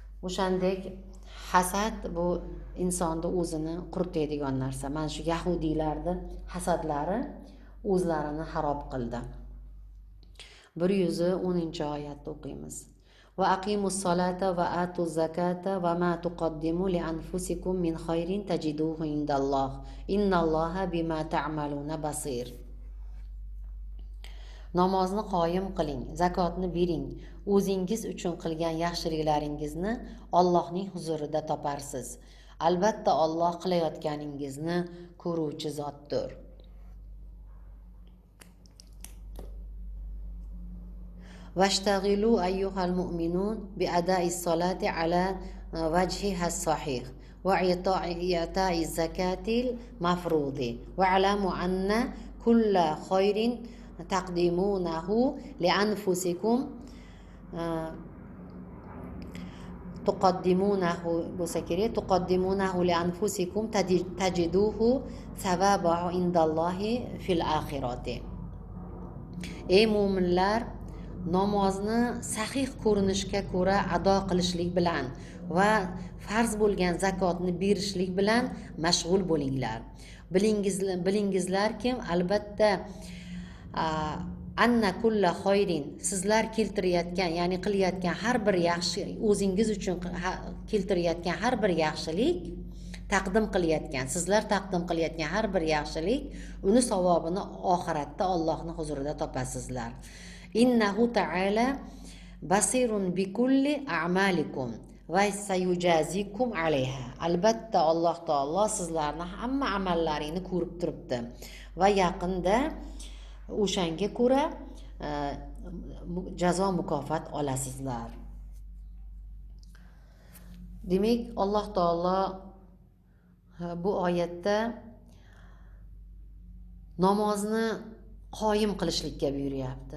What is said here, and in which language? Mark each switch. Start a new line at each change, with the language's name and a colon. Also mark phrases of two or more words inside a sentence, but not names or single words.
Uzbek: O'shandek hasad bu insonni o'zini quritadigan narsa. Mana shu yahudiylarning hasadlari o'zlarini xarob qildi. 110-oyatda o'qiymiz.
Arabic: وأقيموا الصلاة وآتوا الزكاة وما تقدموا لأنفسكم من خير تجدوه عند الله. إن الله بما تعملون بصير.
Uzbek: Namozni qoyim qiling, zakotni bering. O'zingiz uchun qilgan yaxshiliklaringizni Allohning huzurida toparsiz. Albatta Alloh qilayotganingizni ko'ruvchi zotdir.
Arabic: واشتغلوا أيها المؤمنون بأداء الصلاة على وجهها الصحيح وإعطاء الزكاة المفروض واعلموا أن كل خير تقدمونه لأنفسكم تقدمونه لأنفسكم تجدوه ثوابه عند الله في الآخرة.
Uzbek: Ey mu'minlar, namozni sahih ko'rinishga ko'ra ado qilishlik bilan va farz bo'lgan zakotni berishlik bilan mashg'ul bo'linglar. Bilingizlarki, albatta
Arabic: أن كل خير,
Uzbek: sizlar keltirayotgan, ya'ni qilayotgan har bir yaxshi, o'zingiz uchun keltirayotgan har bir yaxshilik, sizlar taqdim qilayotgan har bir yaxshilik, uni savobini oxiratda Allohning huzurida topasizlar.
Arabic: إنه تعالى بصير بكل أعمالكم وسيجازيكم عليها.
Uzbek: Albatta Alloh taolo sizlarning hamma amallaringizni ko'rib turibdi va yaqinda o'shanga ko'ra jazo mukofot olasizlar. Demak, Alloh taolo bu oyatda namozni qoyim qilishlikka buyuryapti.